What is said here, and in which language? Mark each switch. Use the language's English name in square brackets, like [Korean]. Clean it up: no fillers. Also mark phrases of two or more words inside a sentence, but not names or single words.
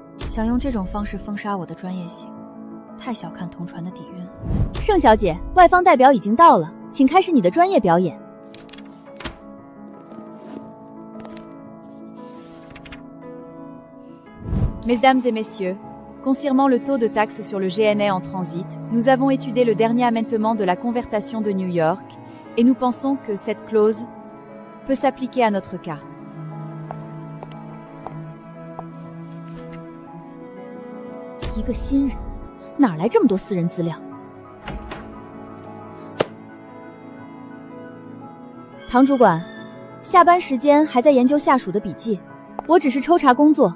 [Chinese] 想用這種方式封殺我的專業性，太小看同傳的底蘊了。盛小姐，外方代表已經到了，請開始你的專業表演。 [French] Mesdames et messieurs, concernant le taux de taxe sur le GNA en transit, nous avons étudié le dernier amendement de la convertation de New York et nous pensons que cette clause peut s'appliquer à notre cas. [Chinese] 一個新人，哪來這麼多私人資料？唐主管，下班時間還在研究下屬的筆記，我只是抽查工作。